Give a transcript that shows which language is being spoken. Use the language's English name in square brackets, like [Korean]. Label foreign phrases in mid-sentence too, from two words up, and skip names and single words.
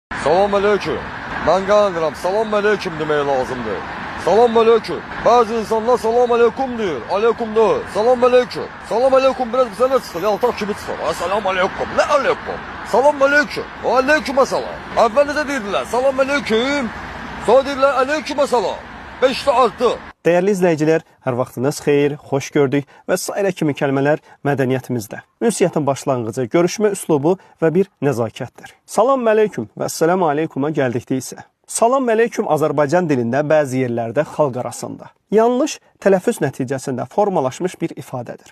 [Azerbaijani] Salam aleyküm. Ben qanıram, salam aleyküm demək lazımdır. Salam aleyküm. [Turkish] Bazı insanlar salam aleyküm diyor. Aleyküm diyor. Salam aleyküm. Salam aleyküm biraz bize ne çıkır? Yaltak kimi çıkır? Salam aleyküm. Ne aleyküm? Salam aleyküm. [Azerbaijani] Aleyküm salam. [Turkish] Evvel de dediler salam aleyküm. Sonra dediler aleyküm salam. 5'te arttı. [Azerbaijani] Dəyərli izləyicilər, hər vaxtınız xeyir, xoş gördük və sairə kimi kəlmələr mədəniyyətimizdə. Ünsiyyətin başlanğıcı, görüşmə üslubu və bir nəzakətdir. Salam aleyküm və əssəlamu aleykuma gəldikdə isə. Salam aleyküm Azərbaycan dilində bəzi yerlərdə xalq arasında yanlış tələffüz nəticəsində formalaşmış bir ifadədir.